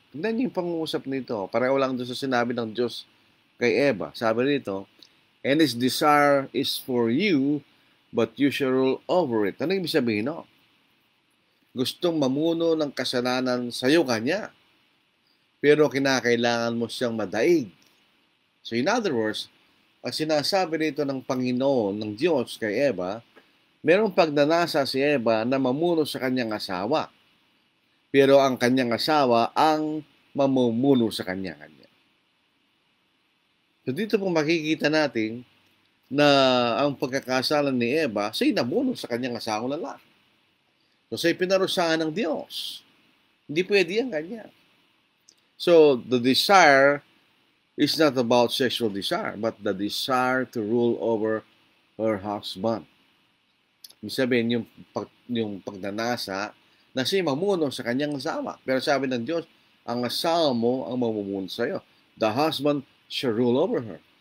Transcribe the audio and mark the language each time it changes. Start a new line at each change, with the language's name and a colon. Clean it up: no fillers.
Filipino: Tignan yung pangungusap nito. Pareho lang doon sa sinabi ng Diyos kay Eva. Sabi nito,
English: and its desire is for you, but you shall rule over it.
Filipino: Ano ibig sabihin, no? Gustong mamuno ng kasalanan sa iyo kanya, pero kinakailangan mo siyang madaig.
English: So in other words,
Filipino: ang sinasabi rito ng Panginoon, ng Diyos kay Eva, merong pagnanasa si Eva na mamuno sa kanyang asawa. Pero ang kanyang asawa ang mamumuno sa kanya-kanya. So dito po makikita natin na ang pagkakasalan ni Eva, siya'y namuno sa kanyang asawang lalaki. So siya'y pinarusahan ng Diyos. Hindi pwede yan ganyan.
English: So the desire is not about sexual desire, but the desire to rule over her husband.
Filipino: Ibig sabihin, yung pagnanasa na siya mamuno sa kanyang asawa. Pero sabi ng Diyos, ang asawa mo ang mamumuno sa iyo.
English: The husband shall rule over her.